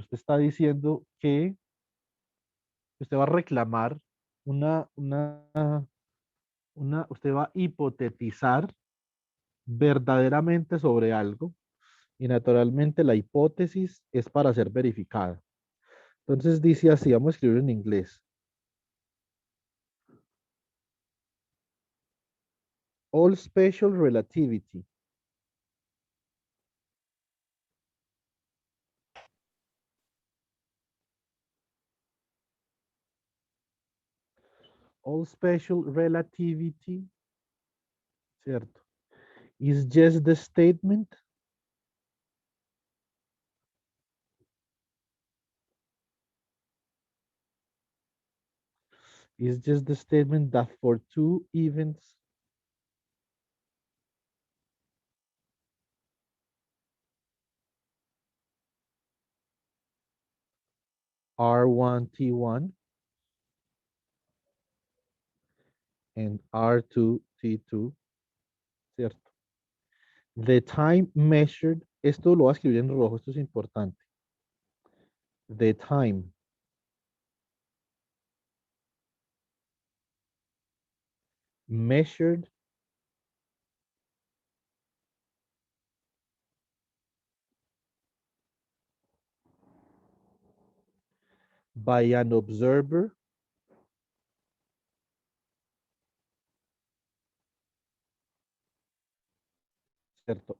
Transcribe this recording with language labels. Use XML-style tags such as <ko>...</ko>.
<es>Usted está diciendo que usted va a reclamar una, una, usted va a hipotetizar verdaderamente sobre algo y naturalmente la hipótesis es para ser verificada. Entonces dice así, vamos a escribir en inglés.</es> <en>All special relativity. All special relativity,</en> <es>¿cierto?</es> <en>Is just the statement is just the statement that for two events R1 T1 and R2 T2,</en> <es>¿cierto?</es> <en>The time measured,</en> <es>esto lo voy a escribir en rojo, esto es importante.</es> <en>The time measured by an observer</en> <es>¿cierto?</es>